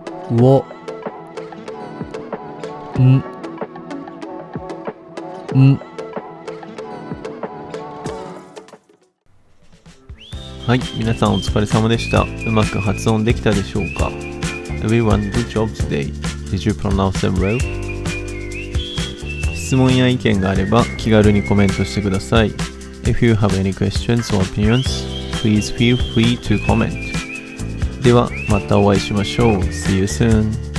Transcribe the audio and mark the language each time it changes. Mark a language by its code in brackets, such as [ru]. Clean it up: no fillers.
[ja] wo, n, n。はい、皆さんお疲れ様でした。うまく発音できたでしょうか？ [en] Everyone, good job today. Did you pronounce them well? [ja] 質問や意見があれば気軽にコメントしてください。 [en] If you have any questions or opinions, please feel free to comment. [ja] ではまたお会いしましょう。 [en] See you soon.